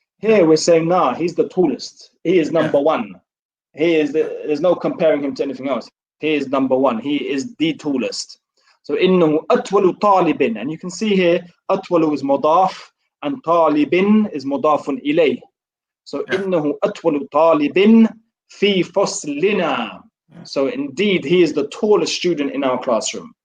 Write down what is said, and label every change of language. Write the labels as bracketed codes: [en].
[en] Here we're saying, nah, he's the tallest. He is number one. There's no comparing him to anything else. He is number one. He is the tallest. So [ar] إنه أطول طالب, [en] and you can see here أطول is مضاف and طالب is مضاف إليه. [ar] So إنه أطول طالب في فصلنا. [en] So indeed, he is the tallest student in our classroom.